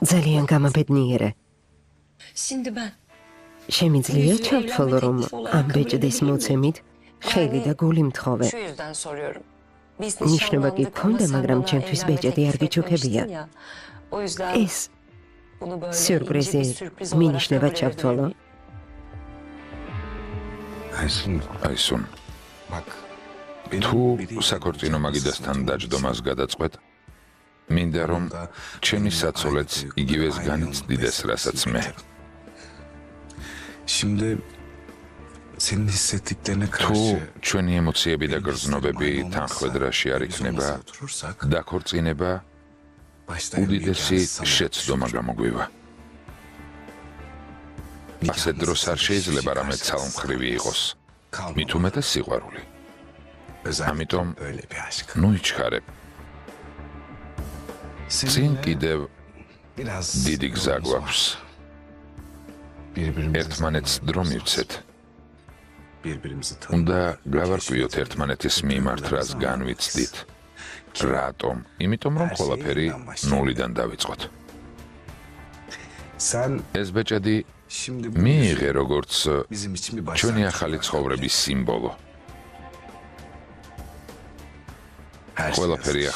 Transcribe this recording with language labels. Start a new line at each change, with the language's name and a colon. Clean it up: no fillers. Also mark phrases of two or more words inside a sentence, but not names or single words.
Georgian: ძალიან გამაბედნიერე.
Turkish: Şimdi ben
Georgian: შემიძლია ჩავთვალო, რომ ამ ბეჭდის მოცემით ხელი და გული მთხოვე.
Turkish: şu yüzden soruyorum. Biz
Georgian: ნიშნობა კი გქონდა, მაგრამ ჩემთვის ბეჭედი არ გიჩუქებია.
Turkish: O yüzden
Georgian: ეს
Turkish: bunu böyle
Georgian: სიურპრიზი
Turkish: ince bir sürpriz olarak
Georgian: მინიშნება
Turkish: kabul
Georgian: ჩავთვალო.
Turkish: edelim.
Georgian: აისუნ, თუ საქორწინო მაგიდასთან დაჯდომას გადაწყვეტ, მინდა რომ ჩემი საცოლეც იგივეს განიცდიდეს, რასაც მე.
Turkish: Şimdi senin hissettiklerine
Georgian: თუ
Turkish: karşı
Georgian: ჩვენი ემოციები და გრძნობები თანხმედრაში არ იქნება, დაქორწინება უდიდესი შეცდომა გამოგვივა. ასეთ დროს არ შეიძლება რამე ცალმხრივი იყოს, მით უმეტეს სიყვარული. ამიტომ
Turkish: öyle bir aşk.
Georgian: ნუ იჩქარებ, წინ კიდევ
Turkish: Biraz
Georgian: დიდი გზა გვაქვს.
Turkish: birbirimizi
Georgian: ერთმანეთს დრო მივცეთ.
Turkish: birbirimizi
Georgian: უნდა გავარკვიოთ ერთმანეთის მიმართ, რას განვიცდით. რატომ? იმიტომ რომ ყველაფერი ნულიდან დავიწყოთ.
Turkish: Sen
Georgian: ეს ბეჭედი
Turkish: şimdi
Georgian: მიიღე როგორც
Turkish: bizim için bir
Georgian: ჩვენი
Turkish: başlangıç
Georgian: ახალი
Turkish: olarak
Georgian: ცხოვრების სიმბოლო.
Turkish: her şey
Georgian: ყველაფერი
Turkish: hazır.